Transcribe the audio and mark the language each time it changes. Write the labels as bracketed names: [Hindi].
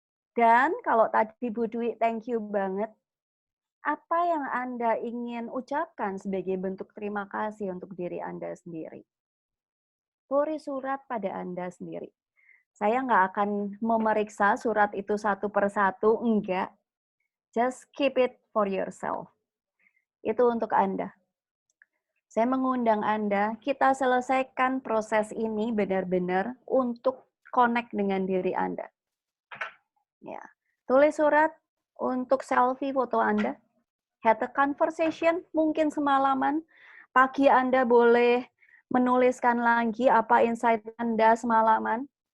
[Indonesian] Dan kalau tadi Bu Dwi, thank you banget, apa yang Anda ingin ucapkan sebagai bentuk terima kasih untuk diri Anda sendiri? Tulis surat pada Anda sendiri. Saya nggak akan memeriksa surat itu satu persatu, enggak. [English] Just keep it for yourself. [Indonesian] Itu untuk Anda. Saya mengundang Anda, kita selesaikan proses ini benar-benar untuk connect dengan diri Anda. Ya, tulis surat untuk selfie foto Anda. [English] Have a conversation, [Indonesian] mungkin semalaman. Pagi Anda boleh menuliskan lagi apa insight Anda semalaman.